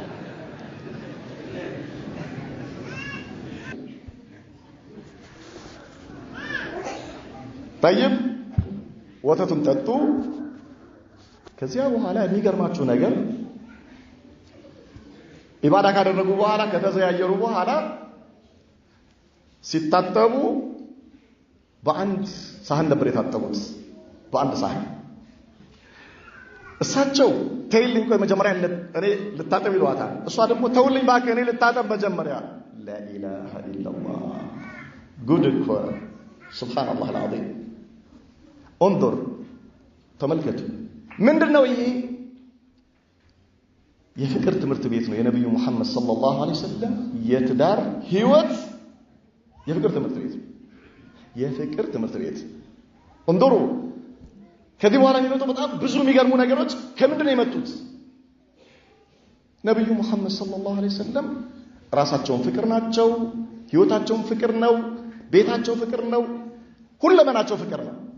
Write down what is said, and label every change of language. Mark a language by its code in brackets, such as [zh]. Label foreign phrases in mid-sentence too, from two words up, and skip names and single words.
[am] طيب ወተቱን ጠጡ ከዚያ በኋላ የሚገርማችሁ ነገር ኢባዳ ካደረጉ በኋላ ከተዘያየሩ በኋላ ሲታጠቡ በአንድ ሳህን ነበር የታጠቡት በአንድ ሳህን እሳቸው ተይልኝ ቆይ መጀመሪያ እኔ ልታጠብ ይሏታል እሷ ደግሞ ተውልኝ ባክ እኔ ልታጠብ መጀመሪያ [ar] لا اله الا الله [am] ጉድ እኮ [ar] سبحان الله العظيم [am] انظر ተመልከቱ ምንድነው ይሄ የፍቅር ትምህርት ቤት ነው የነብዩ መሐመድ [ar] صلى الله عليه وسلم [am] የትዳር ህይወት የፍቅር ትምህርት ቤት እንዶሩ ከዚህ በኋላ የሚመጡ በጣም ብዙ የሚገርሙ ነገሮች ከምንድን ነው የመጡት ነብዩ መሐመድ [ar] صلى الله عليه وسلم [am] ራሳቸውን ፍቅር ናቸው ህይወታቸውን ፍቅር ነው ቤታቸው ፍቅር ነው ሁለመናቸው ፍቅር ነው